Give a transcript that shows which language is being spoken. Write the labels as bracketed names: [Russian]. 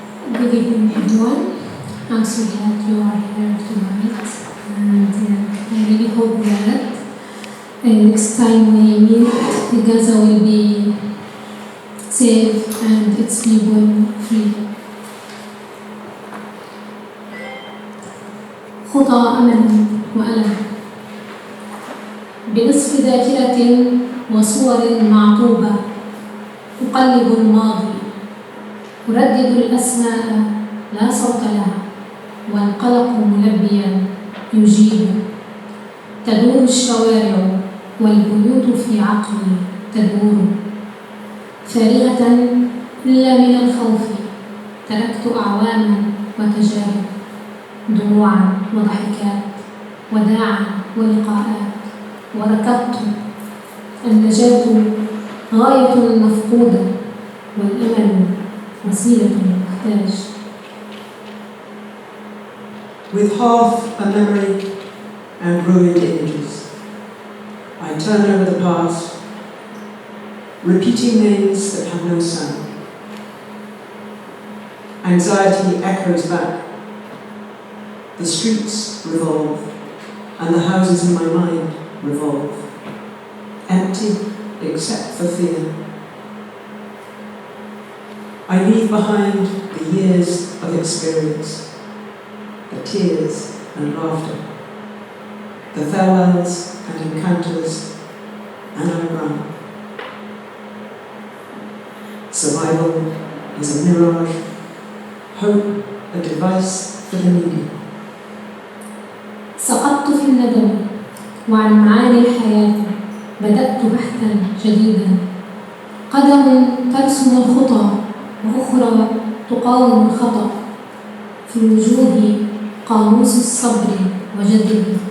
[English] Good evening, everyone. I'm so glad you are here tonight, and I really hope that next time we meet, Gaza will be safe and its people free. [Arabic] خطى أمل وألم بنصف ذاكرة وصور معطوبة أقلب الماضي أردد الأسماء لا صوت لها والقلق ملبيا يجيب تدور الشوارع والبيوت في عقلي تدور فارغة إلا من الخوف تركت أعواما وتجارب دموعا وضحكات وداعا ولقاءات وركضت النجاة غاية مفقودة والأمل وسيلة محتاج. [English] With half a memory and ruined images, I turn over the past, repeating names that have no sound. Anxiety echoes back. The streets revolve, and the houses in my mind revolve, empty except for fear. I leave behind the years of experience, the tears and laughter, the farewells and encounters, and I run. Survival is a mirage, hope a device for the needy. [Arabic] سقطت في الندم وعن معاني الحياة بدأت بحثا جديدا قدم ترسم الخطى وأخرى تقاوم الخطأ في الوجوه قاموس الصبر وجده